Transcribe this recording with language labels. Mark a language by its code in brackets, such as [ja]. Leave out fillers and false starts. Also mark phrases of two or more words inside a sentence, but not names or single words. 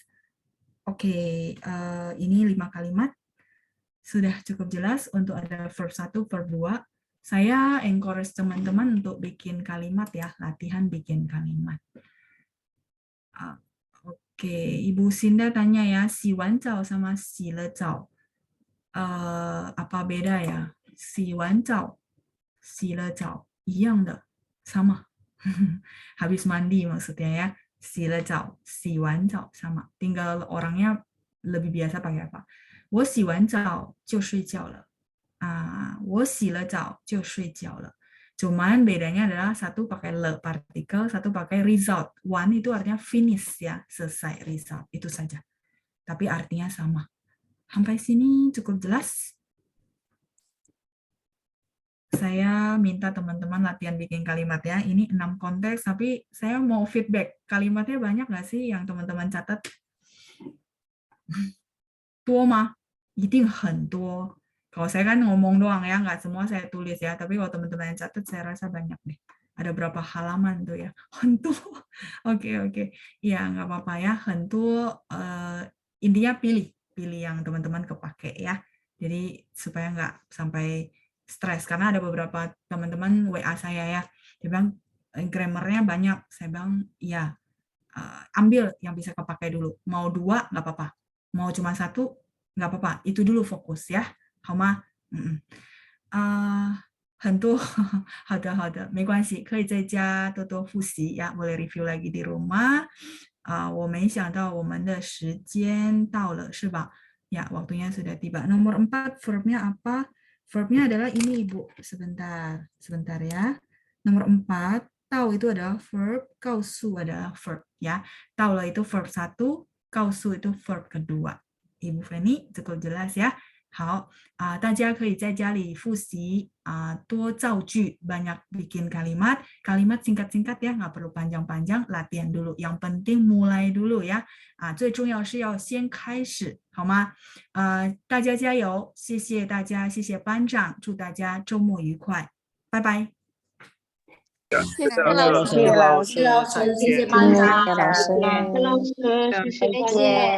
[id] Oke, ini 5 kalimat. Sudah cukup jelas untuk ada verb 1, verb 2. Saya encourage teman-teman untuk bikin kalimat ya, latihan bikin kalimat. Oke, Ibu Sinda tanya ya, [zh] 洗完澡 [id] sama [zh] 洗了澡 [id] apa beda ya? [zh] 洗完澡 洗了澡 一样的 sama. [id] Habis mandi maksudnya ya. [zh] 洗了澡 洗完澡 sama. [id] Tinggal orangnya lebih biasa pakai apa? [zh] 我洗完澡就睡觉了. 我洗了澡就睡觉了. [id] Cuman bedanya adalah satu pakai le partikel, satu pakai result. One itu artinya finish ya, selesai result. Itu saja. Tapi artinya sama. Sampai sini cukup jelas? Saya minta teman-teman latihan bikin kalimat ya. Ini 6 konteks, tapi saya mau feedback. Kalimatnya banyak nggak sih yang teman-teman catat? [zh] 多吗？一定很多. [id] Kalau saya kan ngomong doang ya, nggak semua saya tulis ya. Tapi kalau teman-teman yang catat, saya rasa banyak deh. Ada berapa halaman tuh ya? [zh] 很多. [id] Oke. Ya, nggak apa-apa ya. [zh] 很多, [id] intinya pilih yang teman-teman kepake ya. Jadi supaya nggak sampai stres. Karena ada beberapa teman-teman WA saya ya. Dia bilang, grammarnya banyak. Saya bilang, ya, ambil yang bisa kepake dulu. Mau 2, nggak apa-apa. Mau cuma 1, nggak apa-apa. Itu dulu fokus ya. [zh] 好吗？很多，好的，没关系，可以在家多多复习呀。 [id] boleh review lagi di rumah. [zh] 我没想到我们的时间到了，是吧？ [id] Ya, waktunya sudah tiba. Nomor 4, verbnya apa? Verbnya adalah ini, Ibu. Sebentar ya. Nomor 4, tahu itu adalah verb, 告诉 adalah verb ya. Tahu lah itu verb 1, 告诉 itu verb kedua. Ibu Feni, cukup jelas ya. [zh] 好，大家可以在家里复习多造句, [id] banyak bikin kalimat singkat-singkat ya, nggak perlu panjang-panjang, latihan dulu. Yang penting mulai dulu ya. [zh] 最重要是要先开始，好吗？大家加油，谢谢大家，谢谢班长，祝大家周末愉快，拜拜。谢谢老师，谢谢班长，再见，拜拜。